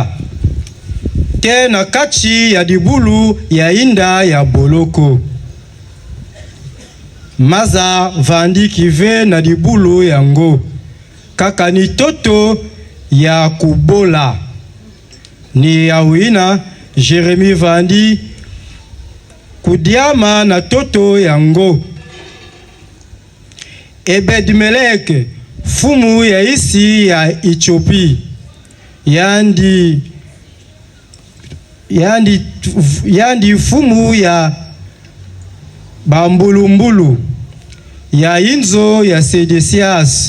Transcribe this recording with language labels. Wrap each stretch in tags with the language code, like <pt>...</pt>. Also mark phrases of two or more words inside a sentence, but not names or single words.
<ktu>Te na kachi ya dibulu ya inda ya boloko. Maza vandi kive na dibulu yango. Kaka ni toto ya kubola. Ni yawina Jérémie vandi kudiama na toto yango. Ebed-Melek fumu ya isi ya Ethiopia. Yandi fumu ya bambulumbulu ya inzo ya Sedesias.</ktu>